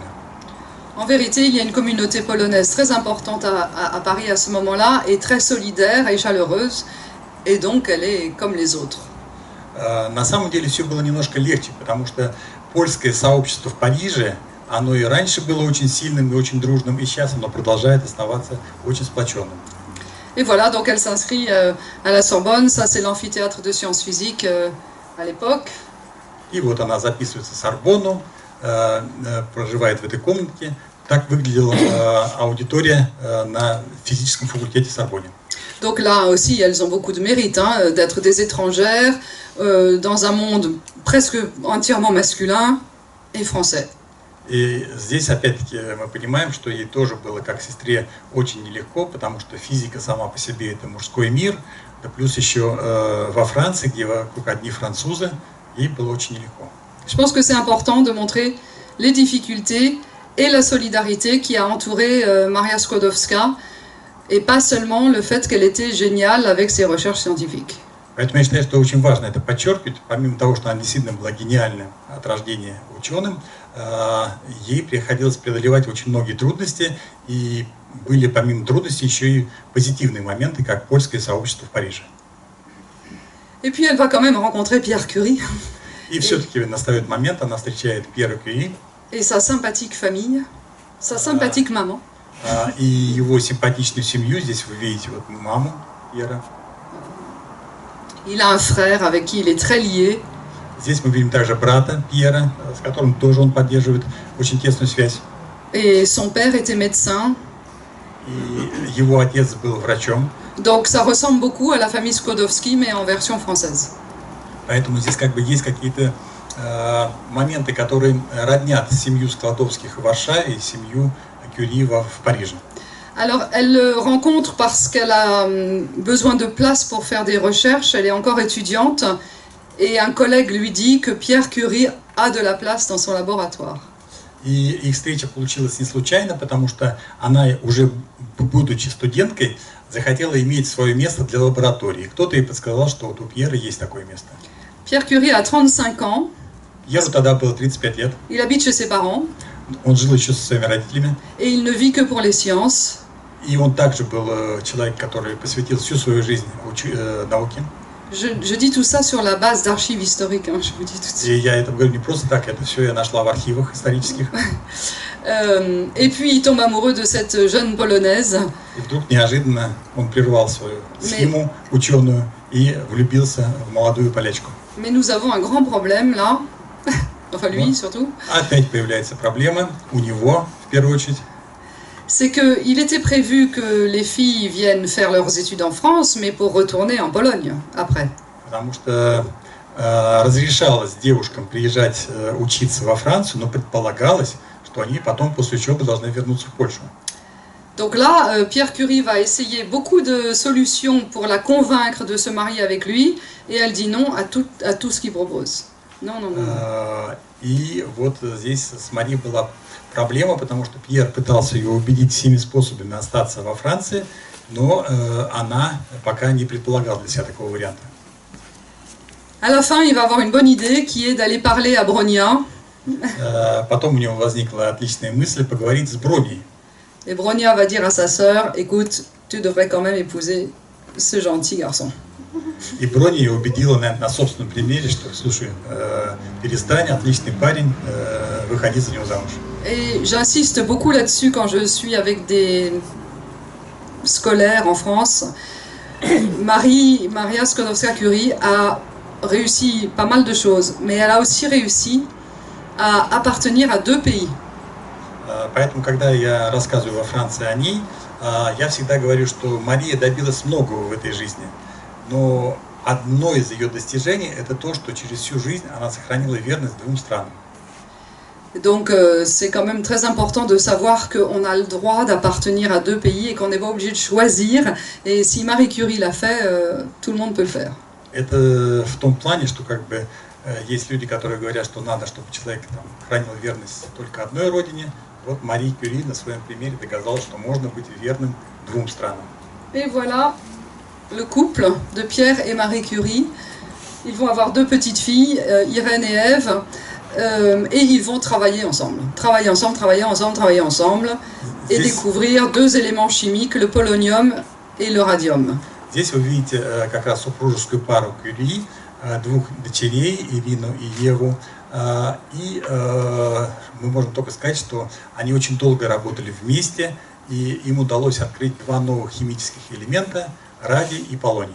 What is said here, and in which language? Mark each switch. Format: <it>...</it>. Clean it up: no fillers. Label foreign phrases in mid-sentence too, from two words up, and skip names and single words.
<fr>En vérité, il y a une communauté polonaise très importante à Paris à ce moment-là, et très solidaire et chaleureuse, et donc elle est comme les autres.</fr> <ru>На самом деле все было немножко легче, потому что польское сообщество в Париже, оно и раньше было очень сильным и очень дружным, и сейчас оно продолжает оставаться очень сплоченным.</ru> <fr>Et voilà, donc elle s'inscrit à la Sorbonne, ça c'est l'amphithéâtre de sciences physiques à l'époque.</fr> <ru>И вот она записывается в Сорбонну, проживает в этой комнатке. Так выглядела аудитория на физическом факультете Сорбонне.</ru> <fr>Donc là aussi, elles ont beaucoup de mérite hein, d'être des étrangères dans un monde presque entièrement masculin et français.</fr> <ru>И здесь опять-таки мы понимаем, что ей тоже было как сестре очень нелегко, потому что физика сама по себе это мужской мир, да плюс еще во Франции, где вокруг одни французы, ей было очень нелегко.</ru> <fr>Je pense que c'est important de montrer les difficultés et la solidarité qui a entouré Maria Skłodowska, et pas seulement le fait qu'elle était géniale avec ses recherches scientifiques.</fr> <ru>Поэтому я считаю, что очень важно это подчеркивать. Помимо того, что она действительно была гениальным от рождения ученым, ей приходилось преодолевать очень многие трудности, и были помимо трудностей еще и позитивные моменты, как польское сообщество в Париже.</ru> <fr>Et puis elle va quand même rencontrer Pierre Curie</fr> <ru>И все-таки настает момент, она встречает Пьера Кюри</ru> <fr>et sa sympathique famille, sa sympathique maman.</fr> <ru>и его симпатичную семью. Здесь вы видите вот маму Пьера.</ru> <fr>Il a un frère avec qui il est très lié.</fr> <ru>Здесь мы видим также брата Пьера, с которым тоже он поддерживает очень тесную связь.</ru> <fr>Et son père était médecin.</fr> <ru>И его отец был врачом.</ru> <fr>Donc ça ressemble beaucoup à la famille Skłodowski, mais en version française.</fr> <ru>Поэтому здесь как бы есть какие-то моменты, которые роднят семью Складовских в Варшаве и семью Кюри в Париже.</ru> <fr>Alors elle le rencontre parce qu'elle a besoin de place pour faire des recherches, elle est encore étudiante, et un collègue lui dit que Pierre Curie a de la place dans son laboratoire.</fr> <ru>И их встреча получилась не случайно, потому что она, уже будучи студенткой, захотела иметь свое место для лаборатории. Кто-то ей подсказал, что вот у Пьера есть такое место.</ru> <fr>Pierre Curie a 35 ans,</fr> <ru>Пьеру тогда было 35 лет,</ru> <fr>il habite chez ses parents,</fr> <ru>он жил еще со своими родителями,</ru> <fr>et il ne vit que pour les sciences.</fr> <ru>и он также был человек, который посвятил всю свою жизнь науке.</ru> <fr>Je dis tout ça sur la base d'archives historiques, hein, je vous dis tout de suite.</fr> <ru>И я это говорю не просто так, это все я нашла в архивах исторических.</ru> <fr>Et puis il tombe amoureux de cette jeune polonaise.</fr> <ru>И вдруг неожиданно он прервал свою схему ученую и влюбился в молодую полячку.</ru> <fr>Mais nous avons un grand problème là, enfin lui surtout.</fr> <ru>Опять появляется проблема у него, в первую очередь.</ru> <fr>C'est qu'il était prévu que les filles viennent faire leurs études en France, mais pour retourner en Pologne après.</fr> <ru>Потому что разрешалось девушкам приезжать учиться во Францию, но предполагалось, что они потом после учебы должны вернуться в Польшу.</ru> <fr>Donc là, Pierre Curie va essayer beaucoup de solutions pour la convaincre de se marier avec lui, et elle dit non à tout ce qu'il propose. Non, non, non.</fr> <ru>И вот здесь с Мари была проблема, потому что Пьер пытался ее убедить всеми способами остаться во Франции, но она пока не предполагала для себя такого варианта.</ru> <fr>À la fin, il va avoir une bonne idée qui est d'aller parler à Bronia.</fr> <ru>Потом у него возникла отличная мысль поговорить с Броней.</ru> <fr>Et Bronia va dire à sa sœur, écoute, tu devrais quand même épouser ce gentil garçon.</fr> <ru>И Броня ее убедила, наверное, на собственном примере, что, слушай, перестань, отличный парень, выходи за него замуж.</ru> <fr>Et j'insiste beaucoup là-dessus quand je suis avec des scolaires en France. Maria Skłodowska-Curie a réussi pas mal de choses, mais elle a aussi réussi à appartenir à deux pays.</fr> <ru>Поэтому, когда я рассказываю во Франции о ней, я всегда говорю, что Мария добилась многого в этой жизни. Но одно из ее достижений – это то, что через всю жизнь она сохранила верность двум странам.</ru> <fr>Donc c'est quand même très important de savoir qu'on a le droit d'appartenir à deux pays et qu'on n'est pas obligé de choisir. Et si Marie Curie l'a fait, tout le monde peut le faire.</fr> <ru>Это в том плане, что как бы есть люди, которые говорят, что надо, чтобы человек там хранил верность только одной родине. Вот Мари Кюри на своем примере доказала, что можно быть верным двум странам.</ru> <fr>Et voilà le couple de Pierre et Marie Curie. Ils vont avoir deux petites filles, Irène et Ève, et ils vont travailler ensemble. Travailler ensemble, et découvrir deux éléments chimiques, le polonium et le radium.</fr> <ru>Здесь вы видите как раз супружескую пару Кюри, двух дочерей, Ирину и Еву. И мы можем только сказать, что они очень долго работали вместе, и им удалось открыть два новых химических элемента – радий и полоний.</ru>